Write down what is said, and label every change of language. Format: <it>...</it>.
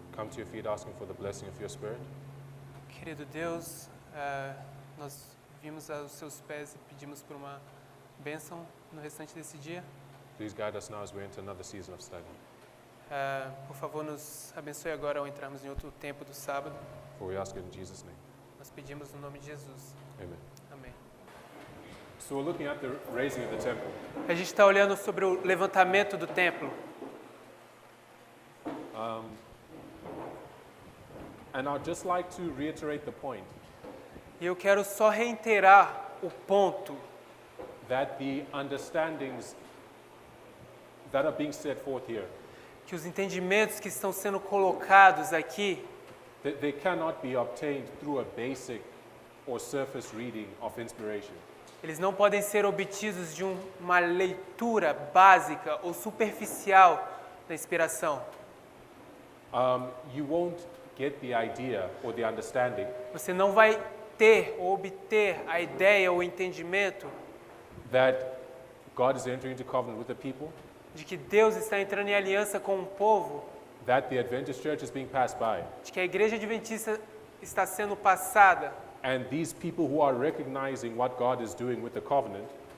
<en>to your feet asking for the blessing of your Spirit.</en> <pt>Querido Deus, nós vimos aos seus pés e pedimos por uma bênção no restante desse dia.</pt> <en>Please guide us now as we enter another season of study.</en> <pt>Por favor, nos abençoe agora ao entrarmos em outro tempo do sábado.</pt> <en>For we ask it in Jesus' name.</en> <pt>Nós pedimos no nome de Jesus.</pt> <en>Amen.</en> <pt>Amém.</pt> <en>So we're looking at the raising of the temple.</en> <pt>A gente está olhando sobre o levantamento do templo.</pt> <en>And I'd just like to reiterate the point</en> <pt>E eu quero só reiterar o ponto</pt> <en>that the understandings that are being set forth here,</en> <pt>que os entendimentos que estão sendo colocados aqui,</pt> <en>they cannot be obtained through a basic or surface reading of inspiration.</en> <pt>eles não podem ser obtidos de uma leitura básica ou superficial da inspiração.</pt> <en>You won't get the idea or the understanding</en> <pt>Você não vai ter ou obter a ideia ou o entendimento</pt> <en>that God is entering into covenant with the people,</en> <pt>de que Deus está entrando em aliança com o povo,</pt> <en>that the Adventist church is being passed by,</en> <pt>de que a igreja adventista está sendo passada</pt> <en>and these people who are recognizing what God is doing with the covenant,</en>